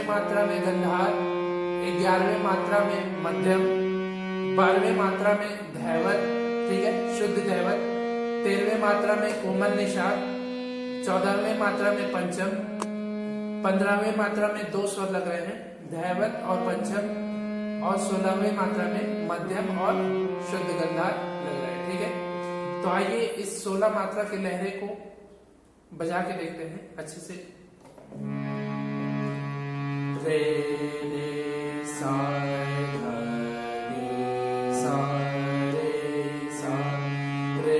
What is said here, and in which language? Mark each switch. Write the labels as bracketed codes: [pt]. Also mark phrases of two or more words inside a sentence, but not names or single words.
[hi] मात्रा में गंधार, 11वें मात्रा में मध्यम, 12वें मात्रा में धैवत, ठीक है, शुद्ध धैवत, 13वें मात्रा में कोमल निषाद, 14वें मात्रा में पंचम, 15वें मात्रा में 2 स्वर लग रहे हैं, धैवत और पंचम, और 16वें मात्रा में मध्यम और शुद्ध गंधार लग रहा है। ठीक है, तो आइए इस 16 मात्रा के लहरे को बजा के देखते हैं अच्छे से। रे रे सा ध रे सा रे सा रे